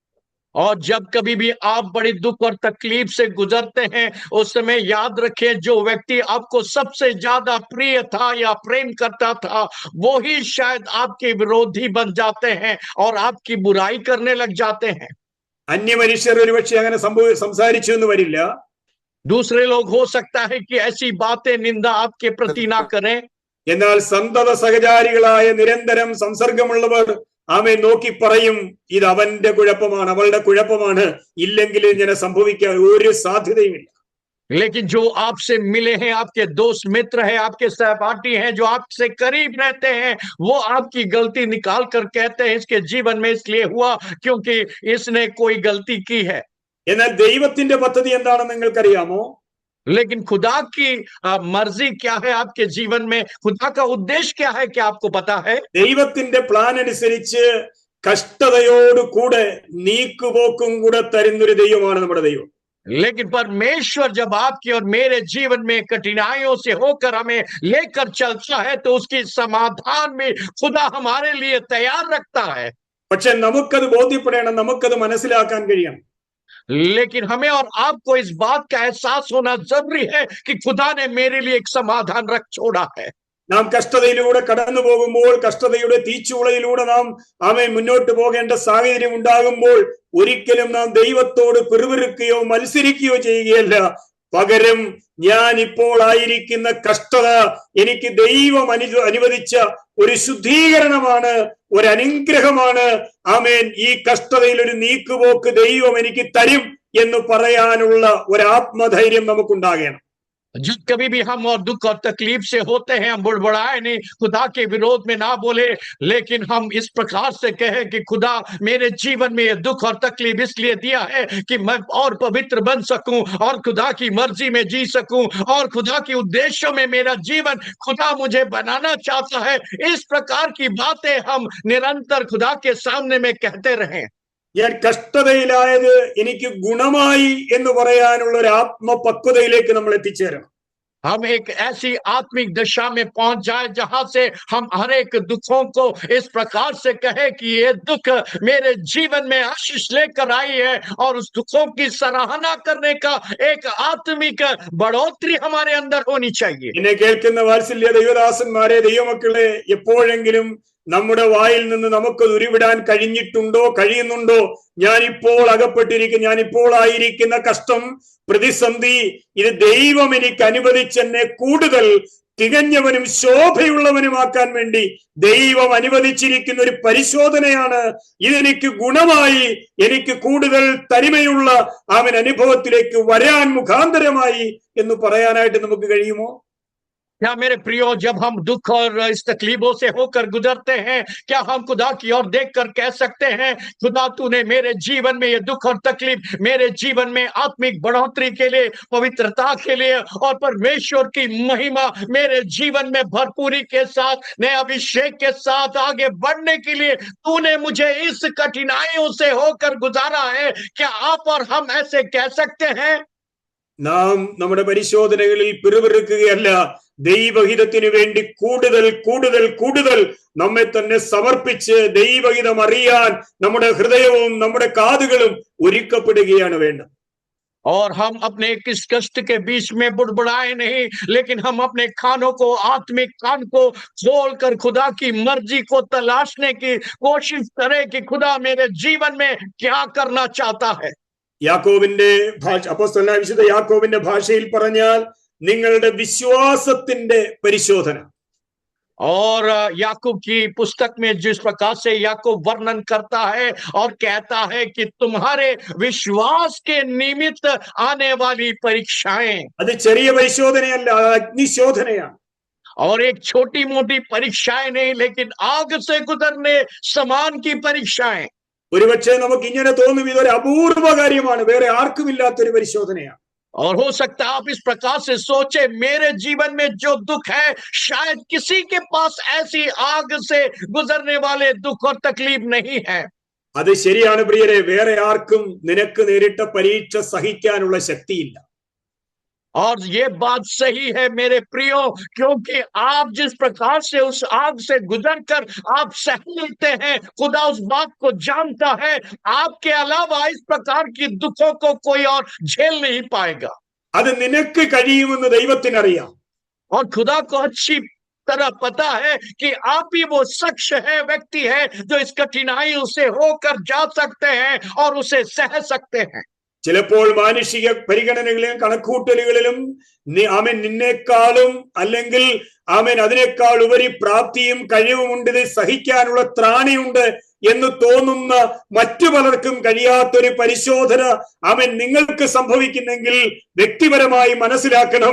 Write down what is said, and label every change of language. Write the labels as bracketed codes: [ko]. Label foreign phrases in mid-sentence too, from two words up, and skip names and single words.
[hi] और जब कभी भी आप बड़ी दुख और तकलीफ से गुजरते हैं, उस समय याद रखें जो व्यक्ति आपको सबसे ज्यादा प्रिय था या प्रेम करता था, वो ही शायद आपके विरोधी बन जाते हैं और आपकी बुराई करने लग जाते हैं। [ml] अन्य മനുഷ്യർ ഒരുപക്ഷെ അങ്ങനെ സംസാരിച്ചു എന്ന് വരില്ല. [hi] दूसरे लोग हो सकता है कि ऐसी बातें निंदा आपके प्रति ना करें, [ml] എന്നാൽ സന്തത സഹചാരികളായ നിരന്തരം സംസർഗമുള്ളവർ നോക്കി പറയും, ഇത് അവന്റെ കുഴപ്പമാണ്, അവളുടെ കുഴപ്പമാണ്, ഇല്ലെങ്കിൽ ഇങ്ങനെ സംഭവിക്കാൻ ഒരു സാധ്യതയുമില്ല. [hi] लेकिन जो आपसे मिले हैं, आपके दोस्त मित्र हैं, आपके सहपाठी हैं, जो आपसे करीब रहते हैं, वो आपकी गलती निकाल कर कहते हैं इसके जीवन में इसलिए हुआ क्योंकि इसने कोई गलती की है। [ml] എന്നാൽ ദൈവത്തിന്റെ പദ്ധതി എന്താണെന്ന് നിങ്ങൾക്കറിയാമോ? [hi] लेकिन खुदा की मर्जी क्या है आपके जीवन में, खुदा का उद्देश्य क्या है, क्या आपको पता है? [ml] ദൈവത്തിന്റെ പ്ലാൻ അനുസരിച്ച് കഷ്ടതയോട് കൂടെ നീക്കുപോക്കും കൂടെ തരുന്നൊരു ദൈവമാണ് നമ്മുടെ ദൈവം. [hi] लेकिन परमेश्वर जब आपके और मेरे जीवन में कठिनाइयों से होकर हमें लेकर चलता है तो उसकी समाधान में खुदा हमारे लिए तैयार रखता है। [ml] പക്ഷെ നമുക്കത് ബോധ്യപ്പെടണം, നമുക്കത് മനസ്സിലാക്കാൻ കഴിയണം. लेकिन हमें और आपको इस बात का एहसास होना जरूरी है कि खुदा ने मेरे लिए एक समाधान रख छोड़ा है। നാം കഷ്ടതയിലൂടെ കടന്നു പോകുമ്പോൾ, കഷ്ടതയുടെ തീച്ചുളയിലൂടെ നാം മുന്നോട്ട് പോകേണ്ട സാഹചര്യം ഉണ്ടാകുമ്പോൾ ഒരിക്കലും നാം ദൈവത്തോട് പിറുപിറുക്കുകയോ മത്സരിക്കുകയോ ചെയ്യുകയല്ല. പകരം ഞാൻ ഇപ്പോൾ ആയിരിക്കുന്ന കഷ്ടത എനിക്ക് ദൈവം അനുവദിച്ച ഒരു ശുദ്ധീകരണമാണ്, ഒരു അനുഗ്രഹമാണ്. ഈ കഷ്ടതയിൽ ഒരു നീക്കുപോക്ക് ദൈവം എനിക്ക് തരും എന്ന് പറയാനുള്ള ഒരു ആത്മധൈര്യം നമുക്കുണ്ടാകണം. [hi] जब कभी भी हम और दुख और तकलीफ से होते हैं, हम बुड़बुड़ाए नहीं, खुदा के विरोध में ना बोले, लेकिन हम इस प्रकार से कहें कि खुदा मेरे जीवन में ये दुख और तकलीफ इसलिए दिया है कि मैं और पवित्र बन सकूं और खुदा की मर्जी में जी सकूं और खुदा के उद्देश्यों में मेरा जीवन खुदा मुझे बनाना चाहता है। इस प्रकार की बातें हम निरंतर खुदा के सामने में कहते रहें। [ml] ഞാൻ കഷ്ടതയിലായത് എനിക്ക് ഗുണമായി എന്ന് പറയാനുള്ള ഒരു ആത്മപക്വതയിലേക്ക് നമ്മൾ എത്തിച്ചേരണം. [hi] हम एक ऐसी आत्मिक दशा में पहुंच जाए जहां से हम हर एक दुखों को इस प्रकार से कहे कि ये दुख मेरे जीवन में आशीष लेकर आई है और उस दुखों की सराहना करने का एक आत्मिक बढ़ोतरी हमारे अंदर होनी चाहिए। [ml] എന്നെ കേൾക്കുന്ന വാത്സല്യ ദൈവദാസന്മാരെ, ദൈവമക്കളെ, എപ്പോഴെങ്കിലും നമ്മുടെ വായിൽ നിന്ന് നമുക്ക് ഉരുവിടാൻ കഴിയുന്നുണ്ടോ? ഞാനിപ്പോൾ അകപ്പെട്ടിരിക്കുന്ന, ഞാനിപ്പോൾ ആയിരിക്കുന്ന കഷ്ടം, പ്രതിസന്ധി, ഇത് ദൈവം എനിക്ക് അനുവദിച്ചെന്നെ കൂടുതൽ തികഞ്ഞവനും ശോഭയുള്ളവനുമാക്കാൻ വേണ്ടി ദൈവം അനുവദിച്ചിരിക്കുന്ന ഒരു പരിശോധനയാണ്. ഇതെനിക്ക് ഗുണമായി, എനിക്ക് കൂടുതൽ തനിമയുള്ള അനുഭവത്തിലേക്ക് വരാൻ മുഖാന്തരമായി എന്ന് പറയാനായിട്ട് നമുക്ക് കഴിയുമോ? [hi] क्या मेरे प्रियो, जब हम दुख और इस तकलीफों से होकर गुजरते हैं, क्या हम खुदा की ओर देखकर कह सकते हैं, खुदा तूने मेरे जीवन में ये दुख और तकलीफ मेरे जीवन में आत्मिक बढ़ोतरी के लिए, पवित्रता के लिए और परमेश्वर की महिमा मेरे जीवन में भरपूरी के साथ, नए अभिषेक के साथ आगे बढ़ने के लिए तूने मुझे इस कठिनाइयों से होकर गुजारा है? क्या आप और हम ऐसे कह सकते हैं? [ml] നാം നമ്മുടെ പരിശോധനകളിൽ പിറുപിറുക്കുകയല്ല, ദൈവഹിതത്തിനു വേണ്ടി കൂടുതൽ കൂടുതൽ കൂടുതൽ നമ്മെ തന്നെ സമർപ്പിച്ച് ദൈവഹിതം അറിയാൻ നമ്മുടെ ഹൃദയവും നമ്മുടെ കാതുകളും ഒരുക്കപ്പെടുകയാണ് വേണ്ടത്. [hi] और हम अपने किस कष्ट के बीच में बुड़बुड़ाए नहीं, लेकिन हम अपने कानों को, आत्मिक कान को खोलकर खुदा की मर्जी को तलाशने की कोशिश करें कि खुदा मेरे जीवन में क्या करना चाहता है। [ml] യാക്കോബിന്റെ അപ്പോസ്തലനായ വിശുദ്ധ യാക്കോബിന്റെ ഭാഷയിൽ പറഞ്ഞാൽ നിങ്ങളുടെ വിശ്വാസത്തിന്റെ പരിശോധന. [hi] और याकूब की पुस्तक में जिस प्रकार से याकूब वर्णन करता है और कहता है कि तुम्हारे विश्वास के निमित्त आने वाली परीक्षाएं, [ml] അത് ചെറിയ പരിശോധനയല്ല, അഗ്നിശോധനയാണ്. [hi] और एक छोटी मोटी परीक्षाएं नहीं, लेकिन आग से गुजरने समान की परीक्षाएं। [ml] ഒരുപക്ഷെ നമുക്ക് ഇങ്ങനെ തോന്നും ഇതൊരു അപൂർവ കാര്യമാണ്, വേറെ ആർക്കുമില്ലാത്തൊരു പരിശോധനയാണ്. [hi] और हो सकता है आप इस प्रकार से सोचे, मेरे जीवन में जो दुख है शायद किसी के पास ऐसी आग से गुजरने वाले दुख और तकलीफ नहीं है। [ml] അത് ശരിയാണ് പ്രിയരെ, വേറെ ആർക്കും നിനക്ക് നേരിട്ട പരീക്ഷ സഹിക്കാനുള്ള ശക്തിയില്ല. [hi] और ये बात सही है मेरे प्रियो, क्योंकि आप जिस प्रकार से उस आग से गुजरकर आप सह लेते हैं, खुदा उस बात को जानता है, आपके अलावा इस प्रकार की दुखों को कोई और झेल नहीं पाएगा। [ml] അത് നിനക്ക് കഴിയുമെന്ന് ദൈവത്തിനറിയാം. [hi] और खुदा को अच्छी तरह पता है कि आप ही वो शख्स है, व्यक्ति है जो इस कठिनाइयों से होकर जा सकते हैं और उसे सह सकते हैं। [ml] ചിലപ്പോൾ മാനുഷിക പരിഗണനകളിലും കണക്കൂട്ടലുകളിലും നിന്നേക്കാളും അല്ലെങ്കിൽ അതിനേക്കാൾ ഉപരി പ്രാപ്തിയും കഴിവുമുണ്ട്, ഇത് സഹിക്കാനുള്ള ത്രാണിയുണ്ട് എന്ന് തോന്നുന്ന മറ്റു പലർക്കും കഴിയാത്തൊരു പരിശോധന നിങ്ങൾക്ക് സംഭവിക്കുന്നെങ്കിൽ വ്യക്തിപരമായി മനസ്സിലാക്കണം,